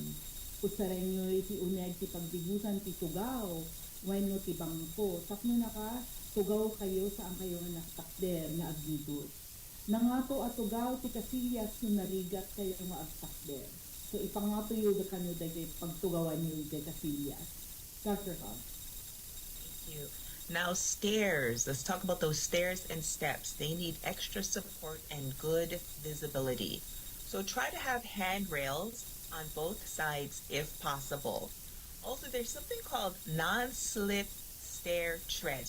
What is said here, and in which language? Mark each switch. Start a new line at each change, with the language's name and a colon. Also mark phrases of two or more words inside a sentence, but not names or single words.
Iloko: Usarenyo iti uneg ti pagdigusan ti tugaw wenno ti bangko tapno naka tugaw kayo saan kayo nga naktakder nga agnigot. Nangato at tugaw ti kasiyas no narigat kayo nga agtakder. So ipangato yung kano dagay pagtugawan yung kasillas. Dr. Hobs.
English: Thank you. Now stairs. Let's talk about those stairs and steps. They need extra support and good visibility. So try to have handrails on both sides if possible. Also, there's something called non-slip stair treads.